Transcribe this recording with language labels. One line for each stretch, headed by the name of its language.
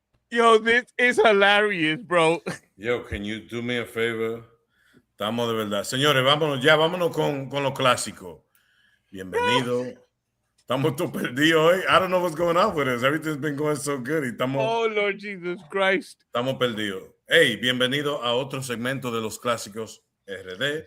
English: Yo, this is hilarious, bro. Yo, can you do me a favor?
Spanish: Estamos de verdad. Señores, vámonos con lo clásico. Bienvenido. Estamos todos perdidos hoy.
English: I don't know what's going on with us. Everything's been going so good. Oh, Lord Jesus Christ.
Spanish: Estamos perdidos. Hey, bienvenido a otro segmento de los clásicos RD.